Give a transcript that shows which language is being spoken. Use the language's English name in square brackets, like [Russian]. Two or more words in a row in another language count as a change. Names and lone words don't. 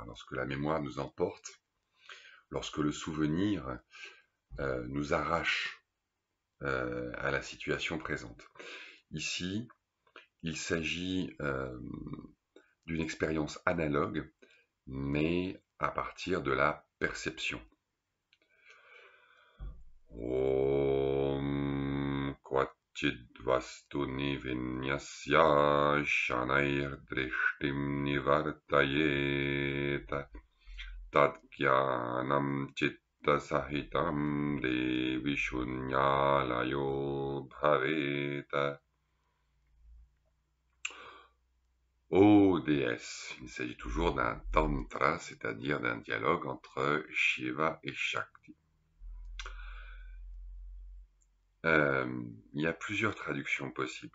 [French] Lorsque la mémoire nous emporte, lorsque le souvenir nous arrache à la situation présente. Ici, il s'agit d'une expérience analogue, mais à partir de la perception. [Sanskrit] ओं क्वचिद्वस्तुनि विन्यस्य शनैर् दृष्टिम् निवर्तयेत तज्ज्ञानम् सहितम् देवि शून्यालयो भवेत. [French] Ô déesse, il s'agit toujours d'un tantra, c'est-à-dire d'un dialogue entre Shiva et Shakti. Il y a plusieurs traductions possibles.